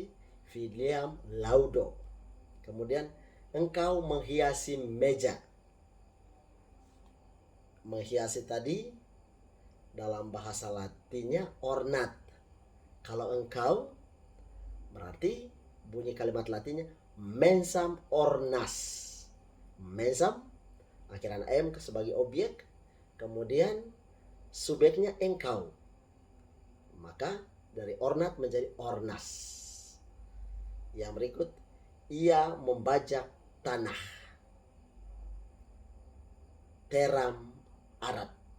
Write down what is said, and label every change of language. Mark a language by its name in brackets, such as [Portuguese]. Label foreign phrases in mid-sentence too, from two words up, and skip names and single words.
[Latin] Filiam laudo. [Indonesian] Kemudian engkau menghiasi meja. Menghiasi tadi dalam bahasa Latinnya ornat. Kalau engkau berarti bunyi kalimat Latinnya [Latin] mensam ornas. [Indonesian] Mensam akhiran am sebagai objek, kemudian subjeknya engkau. Maka dari ornat menjadi ornas. Yang berikut, ia membajak tanah. [Latin] Teram arat.